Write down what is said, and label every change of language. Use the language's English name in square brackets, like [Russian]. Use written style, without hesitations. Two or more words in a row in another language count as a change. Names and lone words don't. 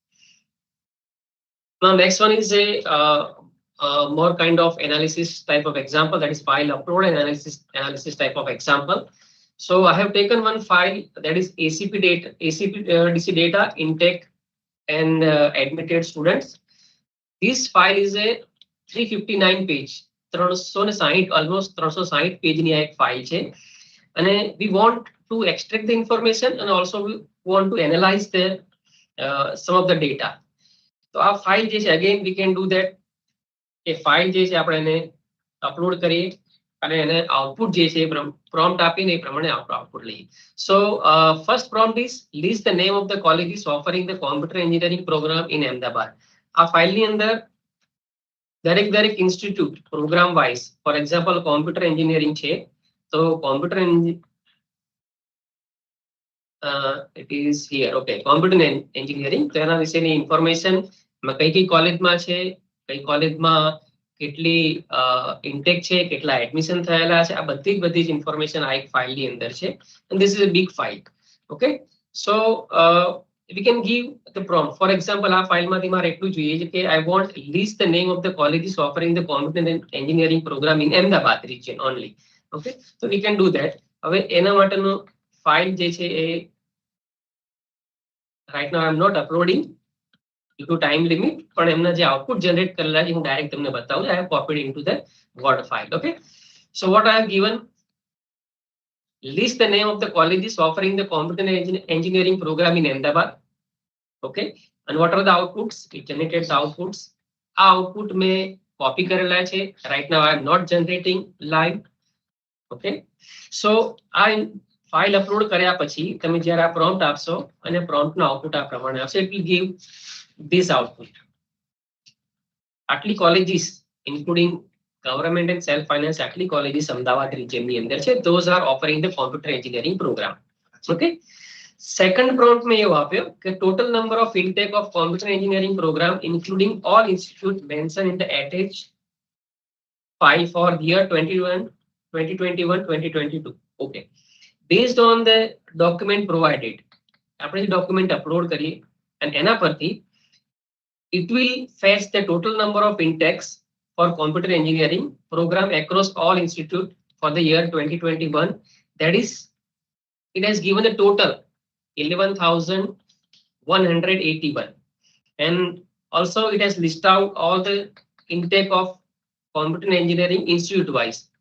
[English] Now next one is a more kind of analysis type of example, that is file upload and analysis type of example. So I have taken one file that is ACP data, ACPDC data intake and admitted students. This file is a 359 page. 360 almost 360 page [Gujarati] ની એક file છે અને [English] we want to extract the information and also we want to analyze the some of the data. [Gujarati] તો આ file જે છે [English] again we can do that. [Gujarati] એ file જે છે આપણે એને upload કરીએ અને એને output જે છે prompt આપીને એ પ્રમાણે output લઈએ. [English] So first prompt is list the name of the colleges offering the computer engineering program in Ahmedabad. [Gujarati] આ file ની અંદર દરેક [English] institute program wise for example computer engineering [Gujarati] છે તો [English] computer it is here. Okay, computer engineering [Gujarati] તો એના વિશેની ઇન્ફોર્મેશન કઈ કોલેજમાં છે, કઈ કોલેજમાં કેટલી ઇન્ટેક છે, કેટલા એડમિશન થયેલા છે, આ બધી જ ઇન્ફોર્મેશન આ એક ફાઇલની અંદર છે [English] and this is a big file. Okay, so we can give the prompt. For example, [Gujarati] આ ફાઇલમાંથી મારે એટલું જોઈએ છે કે [English] I want list the name of the colleges offering the computer engineering program in Ahmedabad region only. Okay, so we can do that. [Gujarati] હવે એના માટેનો ફાઇલ જે છે એ [English] right now I am not uploading due to time limit, [Gujarati] પણ એમના જે output generate કરેલા છે હું direct તમને બતાવું. [English] I have copied into the Word file. Okay, so what I have given, list the name of the colleges offering the computer engineering program in Ahmedabad. Okay, and what are the outputs? It generated the outputs. [Gujarati] આ output મેં copy કરેલા છે. [English] Right now I am not generating live. Okay, so [Gujarati] આ file upload કર્યા પછી તમે જ્યારે આ prompt આપશો અને prompt નો output આ પ્રમાણે આવશે. [English] It will give this output. [Gujarati] આટલી colleges [English] including government and self finance [Gujarati] આટલી colleges અમદાવાદ region ની અંદર છે. [English] Those are offering the computer engineering program. Okay, second prompt में [Gujarati] એવું આપ્યો કે [English] total number of intake of computer engineering program including all institute mentioned in the attached file for the year 2021-2022. Okay, based on the document provided, [Gujarati] આપણે document upload કરીએ [English] and [Gujarati] એના પરથી [English] it will fetch the total number of intakes for computer engineering program across all institute for the year 2021. That is, it has given a total 11,181 and also it has listed out all the intake of computer engineering institute wise.